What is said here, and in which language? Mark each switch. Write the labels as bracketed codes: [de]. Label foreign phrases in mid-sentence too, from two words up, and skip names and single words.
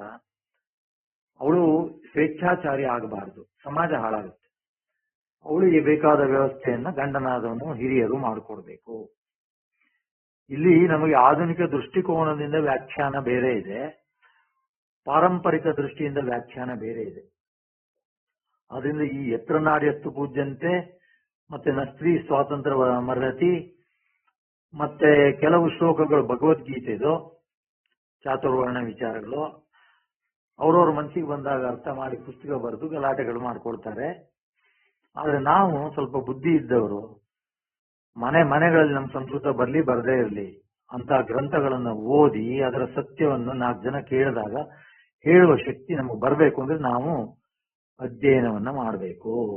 [kn] ಅವಳು ಸ್ವೇಚ್ಛಾಚಾರಿ ಆಗಬಾರ್ದು, ಸಮಾಜ ಹಾಳಾಗುತ್ತೆ. ಅವಳಿಗೆ ಬೇಕಾದ ವ್ಯವಸ್ಥೆಯನ್ನ ಗಂಡನಾದವನು ಹಿರಿಯರು ಮಾಡಿಕೊಡ್ಬೇಕು. ಇಲ್ಲಿ ನಮಗೆ ಆಧುನಿಕ ದೃಷ್ಟಿಕೋನದಿಂದ ವ್ಯಾಖ್ಯಾನ ಬೇರೆ ಇದೆ, ಪಾರಂಪರಿಕ ದೃಷ್ಟಿಯಿಂದ ವ್ಯಾಖ್ಯಾನ ಬೇರೆ ಇದೆ. ಅದರಿಂದ ಈ [sa] ಯತ್ರ ನಾರ್ಯಸ್ತು ಪೂಜ್ಯಂತೆ [kn] ಮತ್ತೆ [sa] ಸ್ತ್ರೀ ಸ್ವಾತಂತ್ರ್ಯ ಮರ್ಹತಿ [kn] ಮತ್ತೆ ಕೆಲವು ಶ್ಲೋಕಗಳು ಭಗವದ್ಗೀತೆದು ಚಾತುರ್ವರ್ಣ ವಿಚಾರಗಳು ಅವ್ರವ್ರ ಮನಸ್ಸಿಗೆ ಬಂದಾಗ ಅರ್ಥ ಮಾಡಿ ಪುಸ್ತಕ ಬರೆದು ಗಲಾಟೆಗಳು ಮಾಡ್ಕೊಳ್ತಾರೆ. ಆದ್ರೆ ನಾವು ಸ್ವಲ್ಪ ಬುದ್ಧಿ ಇದ್ದವರು ಮನೆಗಳಲ್ಲಿ ನಮ್ಮ ಸಂಸ್ಕೃತ ಬರದೇ ಇರಲಿ ಅಂತ ಗ್ರಂಥಗಳನ್ನು ಓದಿ ಅದರ ಸತ್ಯವನ್ನು 4 ಜನ ಕೇಳಿದಾಗ ಹೇಳುವ ಶಕ್ತಿ ನಮಗೆ ಬರಬೇಕು ಅಂದ್ರೆ ನಾವು ಅಧ್ಯಯನವನ್ನ ಮಾಡಬೇಕು.